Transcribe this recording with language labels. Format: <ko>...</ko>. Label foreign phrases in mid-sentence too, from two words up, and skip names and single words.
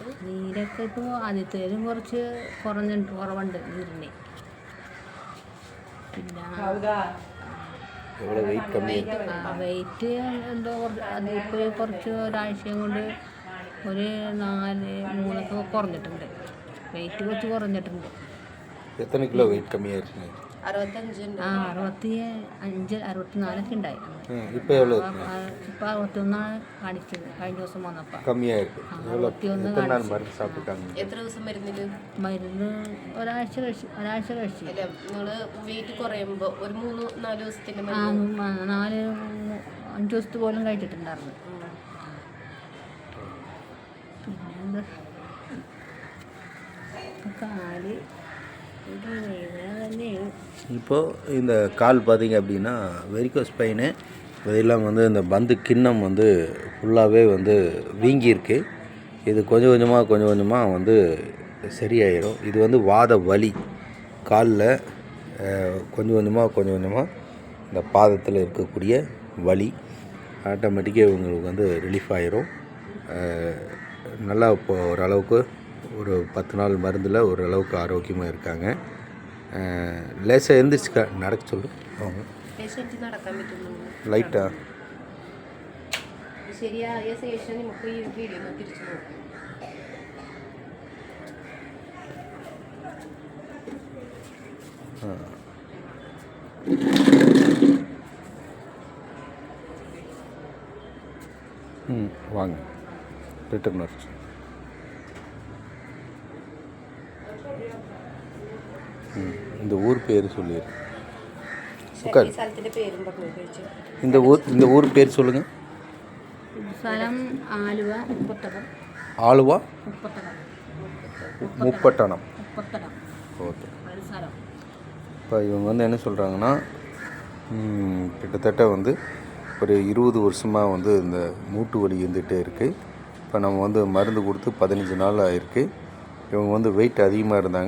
<ml>നീരൊക്കെ ഇപ്പോൾ ആദ്യത്തേലും കുറച്ച് കുറവുണ്ട് നീരിന്. പിന്നെ വെയിറ്റ് എന്തോ അതിപ്പോൾ കുറച്ച് ഒരാഴ്ചയും കൊണ്ട് ഒരു 4-3 കുറഞ്ഞിട്ടുണ്ട്. വെയിറ്റ് കുറച്ച് കുറഞ്ഞിട്ടുണ്ട്.</ml> <ta>எத்தனை கிலோ வெயிட் கம்மியாயிருச்சுங்க?</ta> <ml>65-64 ഉണ്ടായി.</ml> <ta>இப்போ எவ்வளோ?</ta> <ml>ഇപ്പോൾ 61 കാണിച്ചത് കഴിഞ്ഞ ദിവസം വന്നപ്പോൾ.</ml> <ta>கம்மியாயிருக்கு. 61 எத்தனை நாள் மருந்து சாப்பிட்டுருக்காங்க?</ta> <ml>എത്ര ദിവസം മരുന്ന് ഒരാഴ്ച കഴിച്ചു. അല്ല, നിങ്ങൾ വെയിറ്റ് കുറയുമ്പോൾ ഒരു 3-4 ദിവസത്തിൻ്റെ 4-5 ദിവസത്തെ പോലും കഴിച്ചിട്ടുണ്ടായിരുന്നു. പിന്നെ എന്താ കാല്</ml> <ta>இப்போது இந்த கால் பார்த்திங்க அப்படின்னா</ta> <en>varicose pain,</en> <ta>இதெல்லாம் வந்து இந்த பந்து கிண்ணம் வந்து ஃபுல்லாகவே வந்து வீங்கியிருக்கு. இது கொஞ்சம் கொஞ்சமாக வந்து சரியாயிடும். இது வந்து வாத வலி காலில் கொஞ்சம் கொஞ்சமாக இந்த பாதத்தில் இருக்கக்கூடிய வலி ஆட்டோமேட்டிக்காக இவங்களுக்கு வந்து ரிலீஃப் ஆயிரும். நல்லா இப்போ ஓரளவுக்கு ஒரு 10 நாள் மருந்தில் ஓரளவுக்கு ஆரோக்கியமாக இருக்காங்க. லேசாக எழுந்திரிச்சு நடக்க சொல்லு அவங்க</ta> <ml>നടക്കാൻ പറ്റുന്നു</ml> <ta>லைட்டாக.</ta> <ml>ശരിയായ ശേഷം നമുക്ക് ഈ വീഡിയോ തിരിച്ചു നോക്കാം.</ml> <ta>வாங்க ரிட்டர்ன் வச்சு இந்த ஊர் பேர் சொல்லிடு. உட்கார்.</ta> <ml>സ്ഥലത്തിൻ്റെ പേരും പറഞ്ഞു കഴിച്ചു.</ml> <ta>இந்த ஊர் பேர் சொல்லுங்கள்.</ta> <ml>സ്ഥലം ആലുവ മുപ്പത്തടം. ആലുവ മുപ്പത്തടം.</ml> <ta>முப்பட்டணம். ஓகே.</ta> <ml>സ്ഥലം.</ml> <ta>இப்போ இவங்க வந்து என்ன சொல்கிறாங்கன்னா, கிட்டத்தட்ட வந்து ஒரு 20 வருஷமாக வந்து இந்த மூட்டு வலி இருந்துகிட்டே இருக்குது. இப்போ நம்ம வந்து மருந்து கொடுத்து 15 நாள் ஆகிருக்கு. இவங்க வந்து வெயிட் அதிகமாக இருந்தாங்க.</ta>